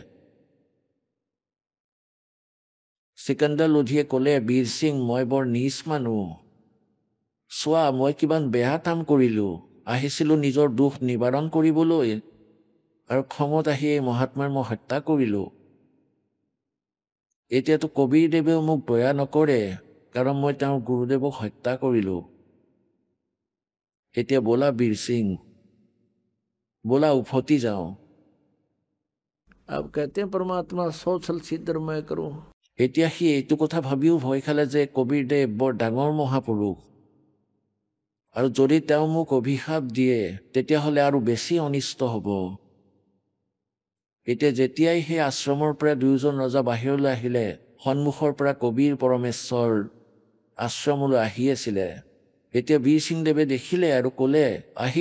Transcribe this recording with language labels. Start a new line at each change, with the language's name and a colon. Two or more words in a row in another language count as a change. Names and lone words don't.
Assamese: চিকান্দাৰ লোধীয়ে ক'লে বীৰ সিং মই বৰ নীচ মানুহ চোৱা মই কিমান বেয়া কাম কৰিলোঁ আহিছিলোঁ নিজৰ দুখ নিবাৰণ কৰিবলৈ আৰু খঙত আহি এই মহাত্মাৰ মই হত্যা কৰিলোঁ এতিয়াতো কবিৰদেৱেও মোক দয়া নকৰে কাৰণ মই তেওঁৰ গুৰুদেৱক হত্যা কৰিলোঁ এতিয়া বোলা বীৰ সিং
Hindi: बोला उफोती जाओ अब कहते हैं परमात्मा सौ छल छिद्र मैं करूं
Assamese: এতিয়া সি এইটো কথা ভাবিও ভয় খালে যে কবিৰদেৱ বৰ ডাঙৰ মহাপুৰুষ আৰু যদি তেওঁ মোক অভিশাপ দিয়ে তেতিয়াহ'লে আৰু বেছি অনিষ্ট হ'ব এতিয়া যেতিয়াই সেই আশ্ৰমৰ পৰা 2জন ৰজা বাহিৰলৈ আহিলে সন্মুখৰ পৰা কবিৰ পৰমেশ্বৰ আশ্ৰমলৈ আহি আছিলে এতিয়া বীৰ সিংদেৱে দেখিলে আৰু ক'লে আহি